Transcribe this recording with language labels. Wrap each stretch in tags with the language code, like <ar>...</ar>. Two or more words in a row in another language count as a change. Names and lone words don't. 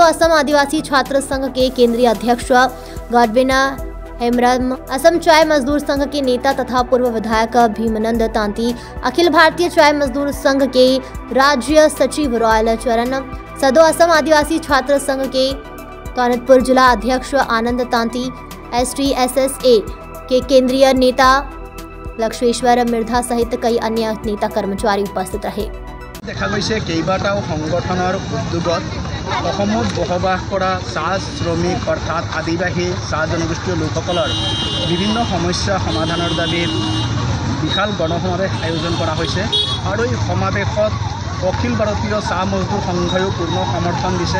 <hi>असम आदिवासी छात्र संघ के केंद्रीय अध्यक्ष गॉडविन हेम्ब्रम, असम चाय मजदूर संघ के नेता तथा पूर्व विधायक भीमानंद तांती, अखिल भारतीय चाय मजदूर संघ के राज्य सचिव रॉयल चरण, सदो असम आदिवासी छात्र संघ के कानतपुर जिला अध्यक्ष आनंद तांती, STSSA के केंद्रीय नेता लक्ष्मेश्वर मिर्धा सहित कई अन्य नेता कर्मचारी उपस्थित रहे।</hi> <as>দেখা গৈছে কেইবাটাও সংগঠনৰ উদ্যোগত অসমত বসবাস কৰা চাহ শ্ৰমিক অৰ্থাৎ আদিবাসী চাহ জনগোষ্ঠীয় লোকসকলৰ বিভিন্ন সমস্যা সমাধানৰ বাবে বিশাল গণসমাবেশ আয়োজন কৰা হৈছে আৰু এই সমাবেশত অখিল ভাৰতীয় চাহ মজদুৰ সংঘয়ো পূৰ্ণ সমৰ্থন দিছে।</as>